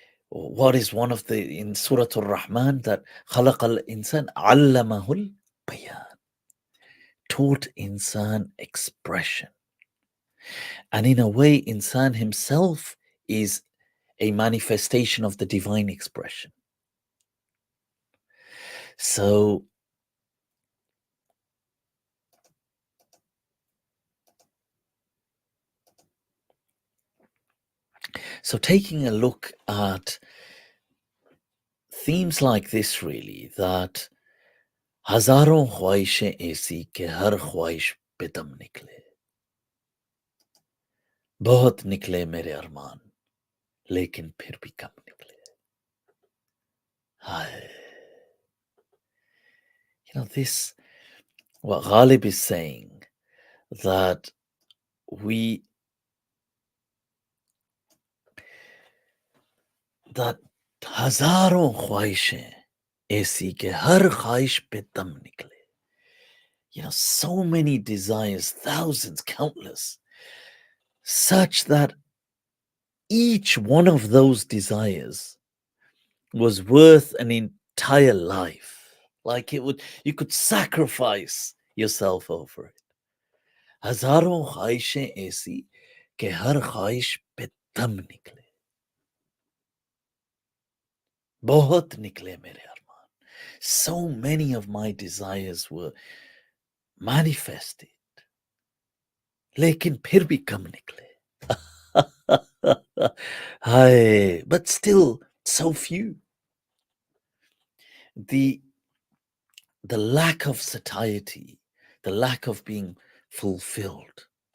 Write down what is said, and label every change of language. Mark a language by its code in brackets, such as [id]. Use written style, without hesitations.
[en] what is one of the, in Surah Ar-Rahman, that [ar] خَلَقَ الْإِنسَانَ عَلَّمَهُ الْبَيَانِ, [en] taught insan expression. And in a way, insan himself is a manifestation of the divine expression. So taking a look at themes like this, really, that [hi] हजारों ख्वाहिशें ऐसी कि हर ख्वाहिश पे दम निकले, बहुत निकले मेरे अरमान लेकिन फिर भी कम निकले. Hi. [en] This, what Ghalib is saying, that [hi] हजारों ख्वाहिशें ऐसी कि हर ख्वाहिश पे दम निकले. [en] So many desires, thousands, countless, such that each one of those desires was worth an entire life. Like you could sacrifice yourself over it. [hi] हजारों ख्वाहिशें ऐसी कि हर ख्वाहिश पे दम निकले, बहुत निकले मेरे अरमान. [en] So many of my desires were manifested, [hi] लेकिन फिर भी कम निकले. [en] Hi, but still so few. The lack of satiety, the lack of being fulfilled.